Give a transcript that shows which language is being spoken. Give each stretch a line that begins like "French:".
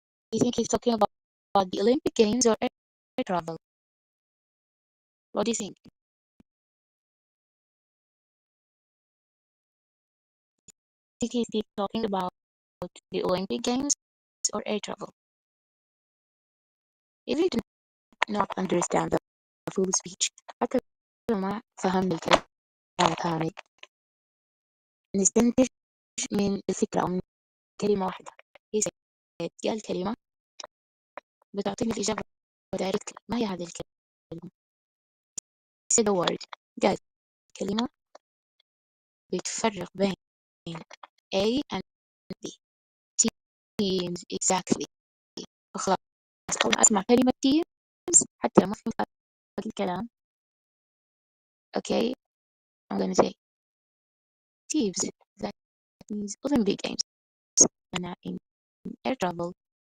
English: Do you think he's talking about the Olympic Games or air travel? What do you think? Do you think he's talking about the Olympic Games or air travel? If you do not understand the full speech,
Arabic: حتى لو ما فهمنا الكلام كامل نستنتج من الفكرة أو من كلمة واحدة. هي قال كلمة بتعطيني الإجابة دايركت. ما هي هذه الكلمة؟
English: said a word.
Arabic: قال كلمة بتفرق بين
English: A and B. teams exactly.
Arabic: فخلاص أول ما أسمع كلمة
English: teams
Arabic: حتى لو ما فهمت باقي الكلام
English: okay I'm gonna say teams that means Olympic Games
Arabic: أنا
English: in air travel.